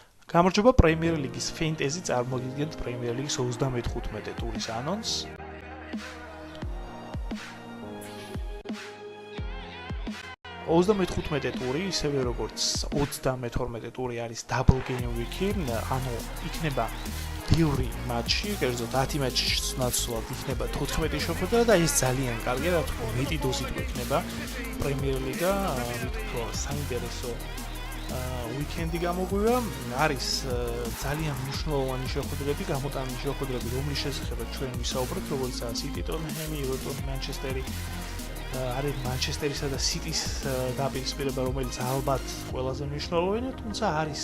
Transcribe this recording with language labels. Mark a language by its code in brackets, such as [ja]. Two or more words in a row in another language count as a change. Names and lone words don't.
[ka] გამარჯობა პრემიერ ლიგის ფენტეზი წარმოგიდგენთ პრემიერ ლიგის 35 ტურის ანონსს. ტური, ისევე როგორც 32 ტური არის [en] double game week- [ka] ი, ანუ იქნება ბევრი მატჩი, კერძოდ 10 მატჩის ნაცვლად იქნება 14 შეხვედრა და ეს ძალიან კარგია, რა თქმა უნდა, მეტი დოზით იქნება პრემიერ ლიგა, თვითონ საინტერესო ვიკენდი გამოგვივა, არის ძალიან მნიშვნელოვანი შეხვედრები, გამოტანილი შეხვედრები, რომლის შესახებაც ჩვენ ვისაუბრებთ, როგორიცაა სიტი, ტოტენჰემი, ევერტონი, მანჩესტერი, არის მანჩესტერისა და სიტის დაპირისპირება, რომელიც ალბათ ყველაზე მნიშვნელოვანია, თუმცა არის